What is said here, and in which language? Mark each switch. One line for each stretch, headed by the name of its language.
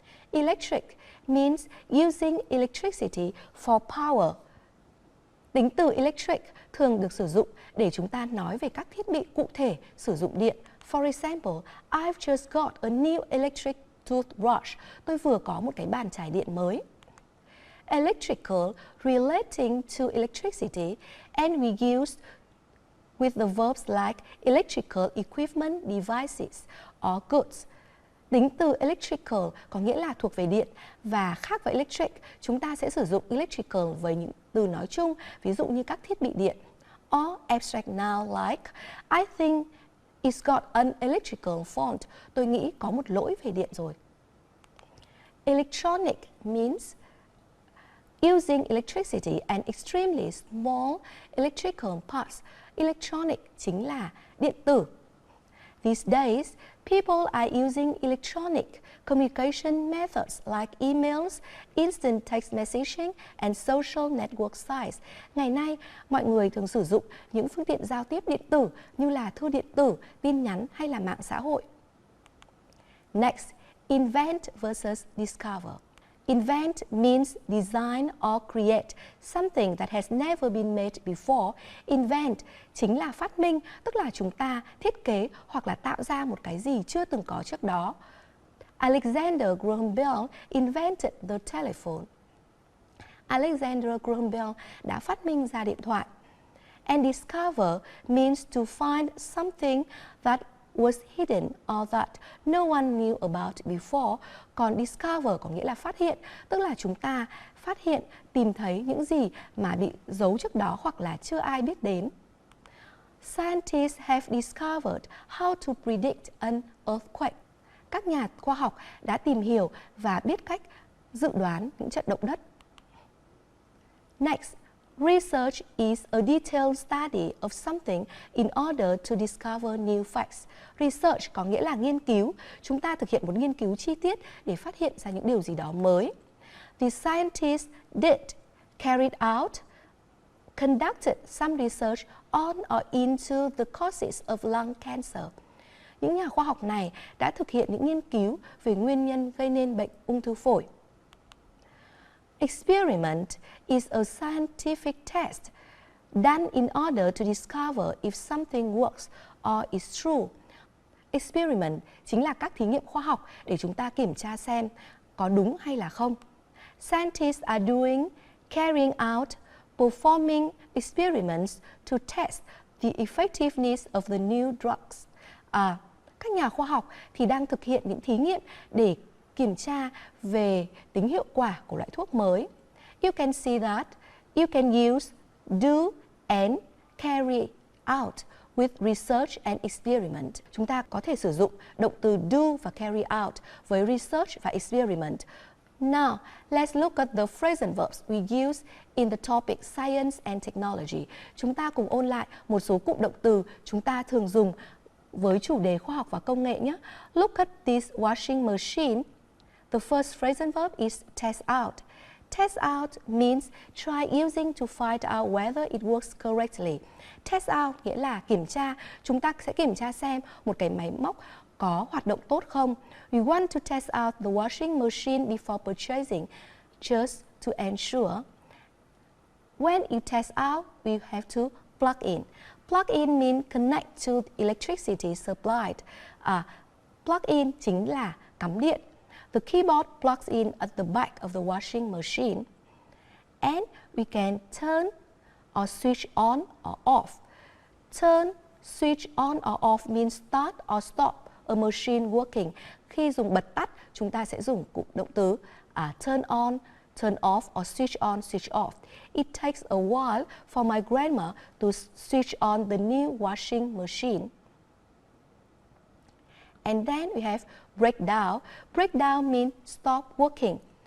English: Electric means using electricity for power.
Vietnamese: Tính từ electric thường được sử dụng để chúng ta nói về các thiết bị cụ thể sử dụng điện.
English: For example, I've just got a new electric toothbrush.
Vietnamese: Tôi vừa có một cái bàn chải điện mới.
English: Electrical relating to electricity and we use with the verbs like electrical equipment devices or goods.
Vietnamese: Tính từ electrical có nghĩa là thuộc về điện và khác với electric, chúng ta sẽ sử dụng electrical với những từ nói chung, ví dụ như các thiết bị điện.
English: Or abstract noun like I think it's got an electrical fault.
Vietnamese: Tôi nghĩ có một lỗi về điện rồi.
English: Electronic means using electricity and extremely small electrical parts.
Vietnamese: Electronic chính là điện tử.
English: These days, people are using electronic communication methods like emails, instant text messaging, and social network sites.
Vietnamese: Ngày nay, mọi người thường sử dụng những phương tiện giao tiếp điện tử như là thư điện tử, tin nhắn hay là mạng xã hội.
English: Next, invent versus discover. Invent means design or create something that has never been made before.
Vietnamese: Invent chính là phát minh, tức là chúng ta thiết kế hoặc là tạo ra một cái gì chưa từng có trước đó.
English: Alexander Graham Bell invented the telephone.
Vietnamese: Alexander Graham Bell đã phát minh ra điện thoại.
English: And discover means to find something that was hidden or that no one knew about before.
Vietnamese: Còn discover có nghĩa là phát hiện, tức là chúng ta phát hiện, tìm thấy những gì mà bị giấu trước đó hoặc là chưa ai biết đến.
English: Scientists have discovered how to predict an earthquake.
Vietnamese: Các nhà khoa học đã tìm hiểu và biết cách dự đoán những trận động đất.
English: Next, research is a detailed study of something in order to discover new facts.
Vietnamese: Research có nghĩa là nghiên cứu. Chúng ta thực hiện một nghiên cứu chi tiết để phát hiện ra những điều gì đó mới.
English: The scientists carried out, conducted some research on or into the causes of lung cancer.
Vietnamese: Những nhà khoa học này đã thực hiện những nghiên cứu về nguyên nhân gây nên bệnh ung thư phổi.
English: Experiment is a scientific test done in order to discover if something works or is true.
Vietnamese: Experiment chính là các thí nghiệm khoa học để chúng ta kiểm tra xem có đúng hay là không.
English: Scientists are carrying out, performing experiments to test the effectiveness of the new drugs.
Vietnamese: Các nhà khoa học thì đang thực hiện những thí nghiệm để kiểm tra về tính hiệu quả của loại thuốc mới.
English: You can see that you can use do and carry out with research and experiment.
Vietnamese: Chúng ta có thể sử dụng động từ do và carry out với research và experiment.
English: Now, let's look at the phrasal verbs we use in the topic science and technology.
Vietnamese: Chúng ta cùng ôn lại một số cụm động từ chúng ta thường dùng với chủ đề khoa học và công nghệ nhé.
English: Look at this washing machine. The first phrasal verb is test out. Test out means try using to find out whether it works correctly.
Vietnamese: Test out nghĩa là kiểm tra. Chúng ta sẽ kiểm tra xem một cái máy móc có hoạt động tốt không.
English: We want to test out the washing machine before purchasing, just to ensure. When you test out, we have to plug in. Plug in means connect to electricity supplied.
Vietnamese: Plug in chính là cắm điện.
English: The keyboard plugs in at the back of the washing machine. And we can turn or switch on or off. Turn, switch on or off means start or stop a machine working.
Vietnamese: Khi dùng bật tắt, chúng ta sẽ dùng cụm động từ turn on, turn off or switch on, switch off.
English: It takes a while for my grandma to switch on the new washing machine. And then we have break down. Break down means stop working.